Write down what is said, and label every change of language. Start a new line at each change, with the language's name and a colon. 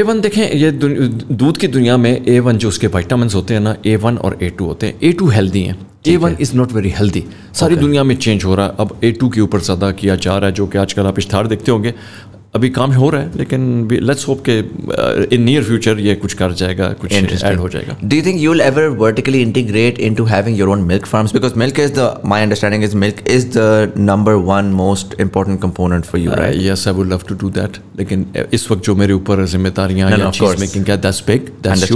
Urdu: A1 دیکھیں, یہ دودھ کی دنیا میں A1 جو اس کے وائٹامنس ہوتے ہیں نا, A1 اور A2 ہوتے ہیں. A2 ہیلدی ہیں,
English: A1 is not very healthy.
Urdu: ساری دنیا میں چینج ہو رہا ہے. اب A2 کے اوپر زیادہ کیا جا رہا ہے, جو کہ آج کل آپ اشتہار دیکھتے ہوں گے. ابھی کام ہو رہا ہے, لیکن
English: let's hope
Urdu: کہ
English: in near future
Urdu: یہ کچھ کر جائے گا, کچھ ایڈ ہو جائے گا.
English: Do you think you will ever vertically integrate into having your own milk farms? Because milk is my understanding is milk is the number one most important component for you, right? Yes, I would love to do that.
Urdu: لیکن اس وقت جو میرے اوپر ذمہ داریاں یا چیز making کا,
English: that's big, that's huge.